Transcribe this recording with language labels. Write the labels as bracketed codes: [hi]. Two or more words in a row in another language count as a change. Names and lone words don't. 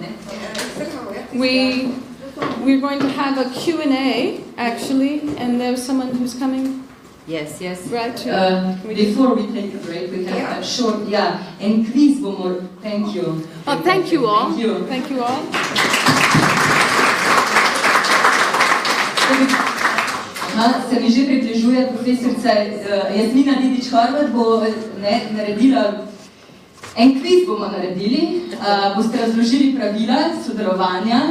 [en] We're going to have a Q&A actually, and there's someone who's coming. Yes. Right. Before we take a break, we have a short, and [sl] quiz bomo. [en] Thank you. Oh, thank you all. Thank you all. [sl] Se mi že približuje profesorica Jasmina Didič-Horvat, bo naredila, en kviz bomo naredili, boste razložili pravila sodelovanja,